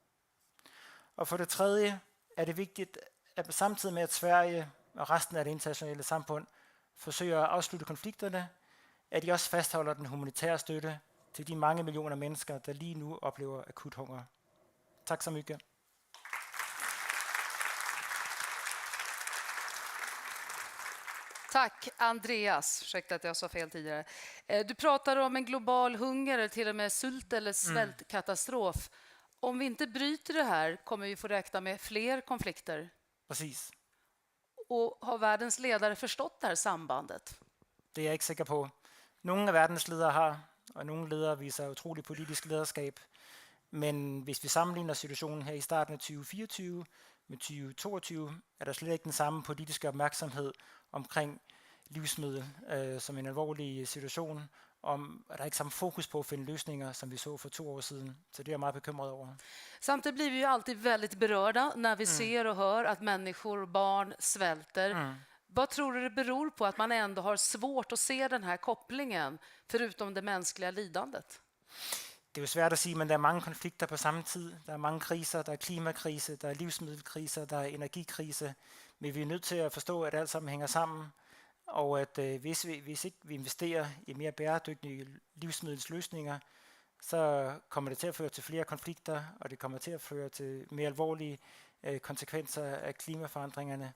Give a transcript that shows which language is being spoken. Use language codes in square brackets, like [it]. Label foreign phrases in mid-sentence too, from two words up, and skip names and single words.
[da] Og for det tredje er det vigtigt, at samtidig med at Sverige og resten af det internationale samfund forsøger at afslutte konflikterne, at de også fastholder den humanitære støtte til de mange millioner mennesker, der lige nu oplever akut hunger. [sv] Tak så mycket. Tack, Andreas. Ursäkta att jag sa fel tidigare. Du pratar om en global hunger eller till och med sult eller svältkatastrof. Om vi inte bryter det här kommer vi få räkna med fler konflikter. [da] Præcis. [sv] Och har världens ledare förstått det här sambandet? [da] Det er jeg ikke sikker på. Nogle af verdens ledere har, og nogle ledere viser utrolig politisk lederskab. Men hvis vi sammenligner situationen her i starten af 2024 med 2022, er der slet ikke den samme politiske opmærksomhed omkring livsmiddel som en alvorlig situation, om at der er ikke samme fokus på at finde løsninger, som vi så for 2 år siden. Så det er jeg meget bekymret over. [sv] Samtidigt blir vi ju alltid väldigt berörda när vi ser och hör att människor, barn svälter. Vad tror du det beror på att man ändå har svårt att se den här kopplingen, förutom det mänskliga lidandet? [da] Det er jo svært at sige, men der er mange konflikter på samme tid. Der er mange kriser, der er klimakrise, der er livsmiddelkriser, der er energikrise. Men vi er nødt til at forstå, at alt sammen hænger sammen. Og at hvis ikke vi investerer i mere bæredygtige livsmiddelsløsninger, så kommer det til at føre til flere konflikter, og det kommer til at føre til mere alvorlige konsekvenser af klimaforandringerne.